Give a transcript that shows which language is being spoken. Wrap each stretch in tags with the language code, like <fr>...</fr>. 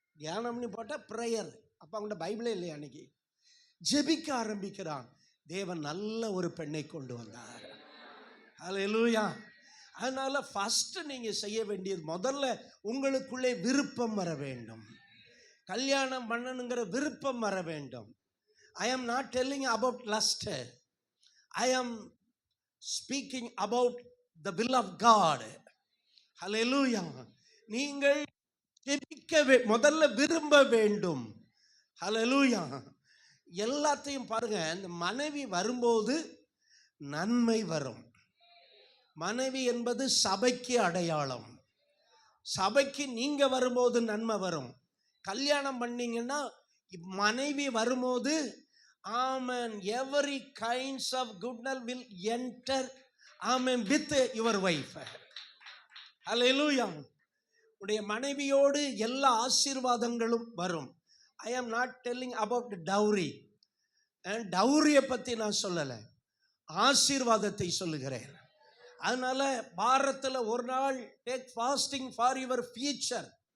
<ta>தியானம்னு போட்டால் ப்ரேயர். அப்போ அவங்கள்ட்ட பைபிளே இல்லையா? அன்னைக்கு ஜெபிக்க ஆரம்பிக்கிறான். தேவன் நல்ல ஒரு பெண்ணை கொண்டு வந்தார். ஹல்லேலூயா. அதனால ஃபர்ஸ்ட் நீங்க செய்ய வேண்டியது, முதல்ல உங்களுக்குள்ளே விருப்பம் வர வேண்டும். கல்யாணம் பண்ணணுங்கிற விருப்பம் வர வேண்டும்.</ta> <en>I am not telling about lust. I am speaking about the will of God. Hallelujah.</en> <ta>நீங்கள் ஜெபிக்க முதல்ல விரும்ப வேண்டும். Hallelujah. எல்லாத்தையும் பாருங்க, இந்த மனைவி வரும்போது நன்மை வரும். மனைவி என்பது சபைக்கு அடையாளம். சபைக்கு நீங்க வரும்போது நன்மை வரும். கல்யாணம் பண்ணீங்கன்னா மனைவி வரும்போது ஆமென்,</ta> <en>every kinds of goodness will enter amen with your wife.</en> <ta>ஹல்லேலூயா. உடைய மனைவியோடு எல்லா ஆசீர்வாதங்களும் வரும்.</ta> <en>I am not telling about dowry.</en> <ta>டவுரியை பற்றி நான் சொல்லலை, ஆசீர்வாதத்தை சொல்லுகிறேன். அதனால வாரத்தில் ஒரு நாள்</ta> <en>Take fasting for your future.</en>